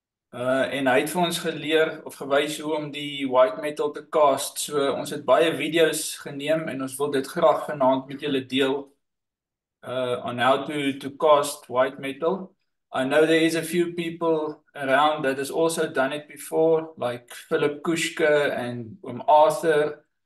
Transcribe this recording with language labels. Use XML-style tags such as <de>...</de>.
<af>En hy het vir ons geleer of gewys hoe om die white metal te cast. So ons het baie video's geneem en ons wil dit graag vanaand met julle deel</af> <en>on how to cast white metal. I know there is a few people around that has also done it before, like Philip Kushka and Arthur.</en>